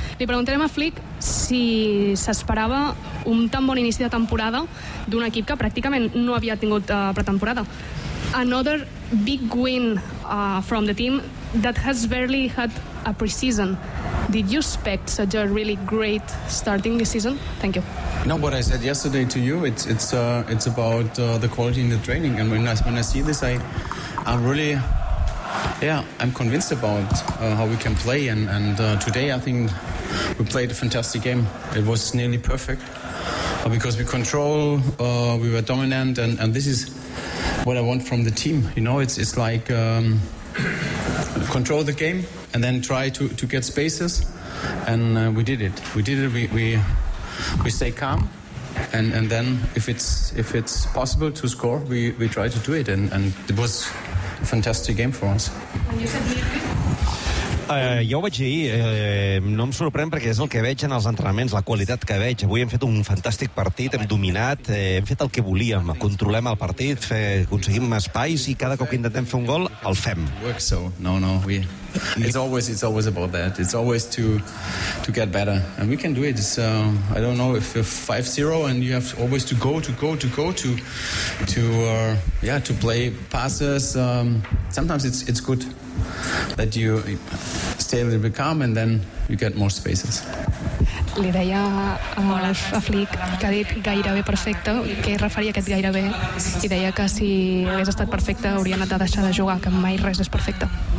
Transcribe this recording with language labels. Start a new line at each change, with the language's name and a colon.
Catalan: Li preguntarem a Flick si s'esperava un tan bon inici de temporada d'un equip que pràcticament no havia tingut pretemporada.
English: Another big win from the team that has barely had a preseason. Did you expect such a really great starting this season? Thank you. No, what I said yesterday to you, it's about the quality in the training. And when I see this, I'm really... Yeah, I'm convinced about how we can play, and today I think we played a fantastic game. It was nearly perfect because we control, we were dominant, and this is what I want from the team. You know, it's like control the game and then try to get spaces, and we did it. We did it. We stay calm. And then if it's possible to score, we try to do it, and it was a fantastic game for us.
Catalan: Jo ho vaig dir, no em sorprèn perquè és el que veig en els entrenaments, la qualitat que veig. Avui hem fet un fantàstic partit, hem dominat, hem fet el que volíem, controlem el partit, aconseguim espais i cada cop que intentem fer un gol, el fem.
English: No, it's always about that. It's always to get better. And we can do it. So, I don't know if you're 5-0 and you have always to go to play passes. Sometimes it's good that you stay a little bit calm and then you get more spaces.
Catalan: Li deia a Flick que ha dit gairebé perfecte, que referia aquest gairebé, i deia que si hagués estat perfecte hauria anat a deixar de jugar, que mai res és perfecte.